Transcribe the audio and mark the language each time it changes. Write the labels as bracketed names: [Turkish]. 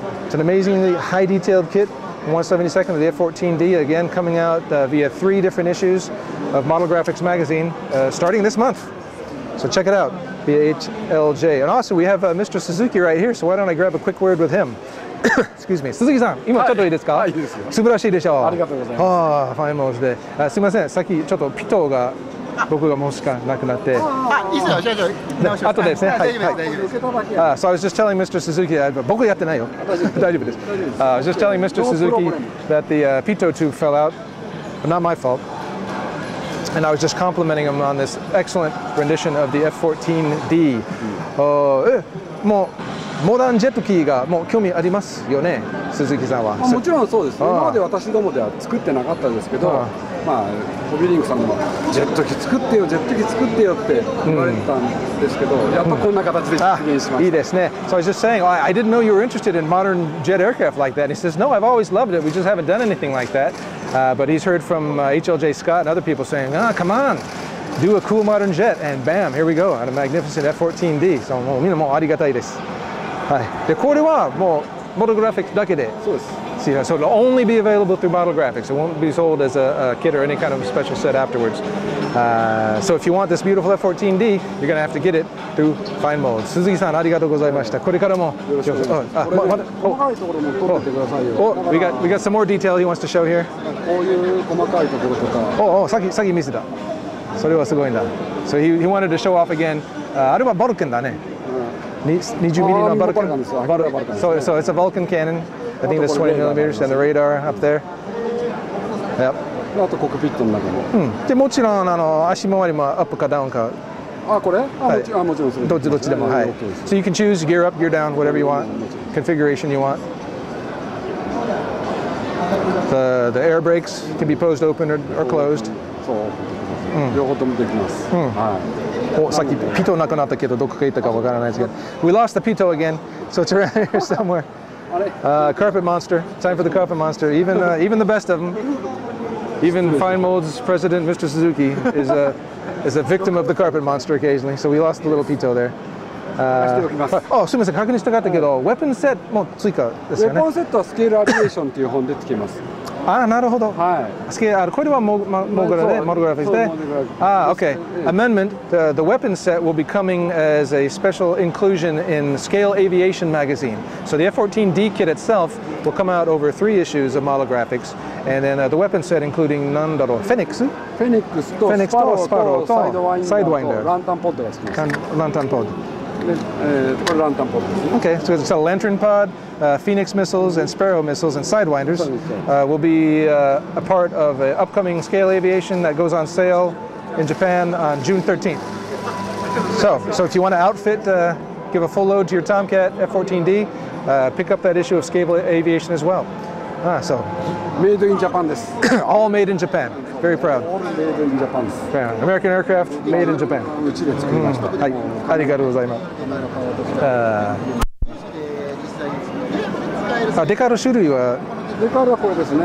[English] It's an amazingly high detailed kit. 1/72 of the F-14D, again coming out via 3 different issues of Model Graphics magazine starting this month. So check it out via HLJ. And also we have Mr. Suzuki right here, so why don't I grab a quick word with him. Excuse me. [Japanese] Suzuki-san、今ちょっといいですか？はい、いいですよ。素晴らしいでしょう。ありがとうございます。ああ、ファインモーズで。すみません、さっきちょっとピトが僕がもうしかなくなって。あ、いいですよ。じゃあ後でですね。 [English] はい。So I was just telling Mr. [Japanese] Suzuki, 僕やってないよ。大丈夫です。 [English] I was just telling Mr. Suzuki that the Pito tube fell out, but not my fault. And I was just complimenting him on this excellent rendition of the F-14D. [Japanese] もうモダンジェット機がもう興味ありますよね、鈴木さんは。もちろんそうです。今まで私どもでは作ってなかったですけど、まあホビーリンクさんもジェット機作ってよ、ジェット機作ってよって言われてたんですけど、やっとこんな形で実現しました。いいですね。 [English] So I was just saying, I didn't know you were interested in modern jet aircraft like that. And he says, no, I've always loved it. We just haven't done anything like that. But he's heard from HLJ Scott and other people saying, come on, do a cool modern jet, and bam, here we go on a magnificent F-14D. [Japanese] So もうみんなもうありがたいです。はい。でこれはもうモデルグラフィックスだけで。そうです。 [English] So it'll only be available through Model Graphics. It won't be sold as a kit or any kind of special set afterwards. So if you want this beautiful F-14D, you're going to have to get it through fine mold. [Japanese] Suzuki-san, ありがとうございました。これからもよろしくお願いします。 [English] We got some more detail he wants to show here. [Japanese] こういう細かいところとか。さっき見せた。それはすごいんだ。 [English] So he wanted to show off again. [Japanese] あれはバルカンだね。20ミリのバルカン。 [English] So it's a Vulcan cannon. I think that's 20 millimeters, and the radar up there. Yep. [Japanese] あとコックピットの中も。でもちろん足回りもアップかダウンか。これ？もちろんそれ。どっちでもはい。 [English] So you can choose gear up, gear down, whatever you want, configuration you want. The air brakes can be posed open or closed. [Japanese] そう。両方ともできます。はい。さっきピトなくなったけどどこか行ったかわからないですけど。 [English] We lost the Pito again, so it's around here somewhere. Carpet monster. Time for the carpet monster. Even the best of them. Even Fine Mold's president, Mr. Suzuki, is a victim of the carpet monster occasionally. So we lost the little Pito there. [Japanese] すみません、確認したかったけど、ウェポンセットも追加ですよね。ウェポンセットはスケールアビエーションっていう本でつけます。なるほど。はい。これはモグラで、モデルグラフィックスで。 [English] Okay. Amendment. The weapon set will be coming as a special inclusion in Scale Aviation magazine. So the F-14D kit itself will come out over 3 issues of Model Graphics, and then the weapon set including [Japanese] なんだろう、フェニックスとスパローとサイドワインダー、ランタンポッドがつきます。ランタンポッド。これランタンポッドですね。 [English] Okay, so it's a lantern pod, Phoenix missiles, and Sparrow missiles, and Sidewinders will be a part of an upcoming Scale Aviation that goes on sale in Japan on June 13th. So if you want to outfit, give a full load to your Tomcat F-14D, pick up that issue of Scale Aviation as well. Made in Japan です。 All made in Japan. Very proud. All made in Japan です。 American aircraft made in Japan. [Japanese] うちで作りました。はい、ありがとうございます。デカール種類はデカールはこれですね。